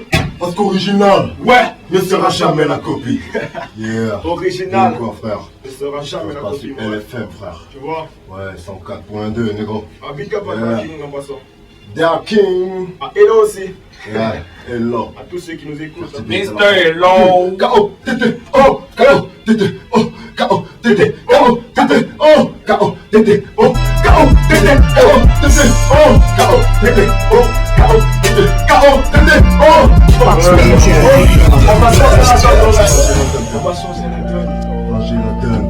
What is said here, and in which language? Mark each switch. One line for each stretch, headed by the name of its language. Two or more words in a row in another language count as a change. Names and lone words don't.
French: Parce qu'original, ne sera jamais la copie. Original. Quoi, frère? Ne sera jamais la copie. LFM, frère. Tu vois? Ouais, 104.2, négro. Ah,
English: big up
French: à King en passant. Dark King. Ah, Hello aussi. Ouais, Hello. À tous ceux qui nous écoutent. Mr. Hello. K.O. Tété. Oh, K.O. Tété. Oh, K.O. Tété. K.O. Tété. Oh, K.O. Tété. Oh, K.O. Tété. K.O. Tété. Oh, K.O. Tété. Oh, K.O. Tété. K.O. Tété. Oh. On va changer la donne. Changer la donne.